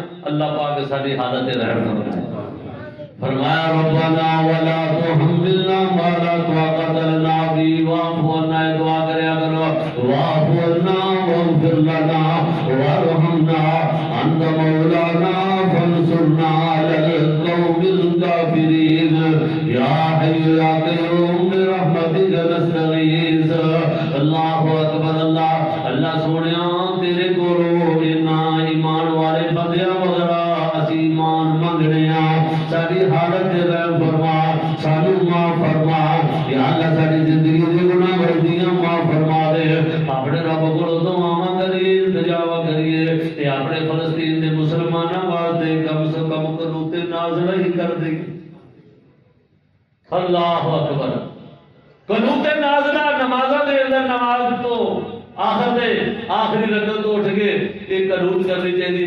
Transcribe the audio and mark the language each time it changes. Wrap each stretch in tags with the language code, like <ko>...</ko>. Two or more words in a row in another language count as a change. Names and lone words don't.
<pa>اللہ پاک ساری حالت رحم فرمائے۔</pa> <ar>فرمایا ربنا ولا تحملنا ما لا طاقت لنا به واعف عنا،</ar> <pa>دعا کریا کرو،</pa> <ar>واعف عنا واغفر لنا وارحمنا انت مولانا فانصرنا على القوم الكافرين یا حی یا قیوم برحمتک نستغیث۔ اللہ اکبر،</ar> <pa>اللہ سونیا تیرے کولوں انہاں ایمان والے بندیاں وغیرہ اسی ایمان منگنے ساری حالت رحم فرما، سانو معاف فرما یا اللہ، ساری زندگی دی گناہ غلطیاں معاف فرما دے۔ اپنے رب کو دعاواں کریے، التجا کریے تے اپنے فلسطین دے مسلماناں واسطے کم سے کم قنوت نازلہ ہی کر دے۔</pa> <ar>اللہ اکبر،</ar> <pa>قنوت نازلہ نمازاں دے اندر، نماز تو آخری رکعت تو اٹھ کے ایک قنوت کرنی چاہیے۔</pa>